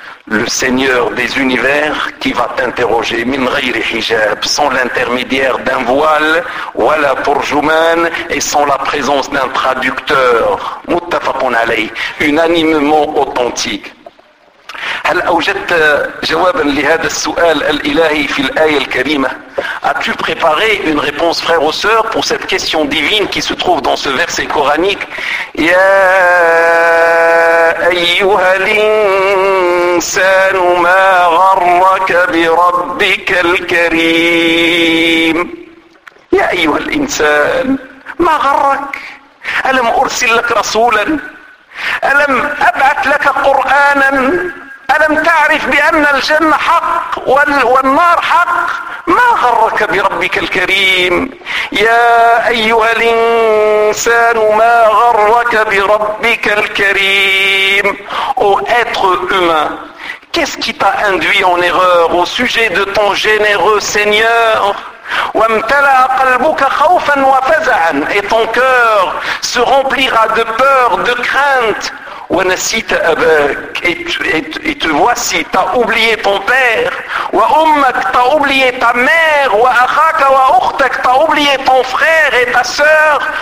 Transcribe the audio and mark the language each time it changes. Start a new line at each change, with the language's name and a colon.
French: le Seigneur des univers qui va t'interroger,
Arabic: min ghayri hijab,
French: sans l'intermédiaire d'un voile,
Arabic: wala turjuman,
French: et sans la présence d'un traducteur,
Arabic: muttafaqun alayh,
French: unanimement authentique.
Arabic: هل أوجدت جوابا لهذا السؤال الإلهي في الآية الكريمة؟
French: As-tu préparé une réponse, frère ou sœur, pour cette question divine qui se trouve dans ce verset coranique?
Arabic: يا أيها الإنسان ما غرك بربك الكريم. يا أيها الإنسان ما غرك؟ ألم أرسل لك رسولا؟ ألم أبعث لك قرآنا؟ ألم تعرف بأن الجنة حق والنار حق؟ ما غرك بربك الكريم؟ يا أيها الإنسان ما غرك بربك الكريم؟
French: أو être humain, qu'est-ce qui t'a induit en erreur au sujet de ton généreux Seigneur?
Arabic: وامتلأ قلبك خوفا وفزعا,
French: et ton cœur se remplira de peur, de crainte.
Arabic: وَنَسِيْتَ أَبَاكَ,
French: et te voici, t'as oublié ton père.
Arabic: وَأُمَّكَ,
French: t'as oublié ta mère.
Arabic: وَأَخَاكَ وَأُخْتَكَ,
French: t'as oublié ton frère et ta sœur.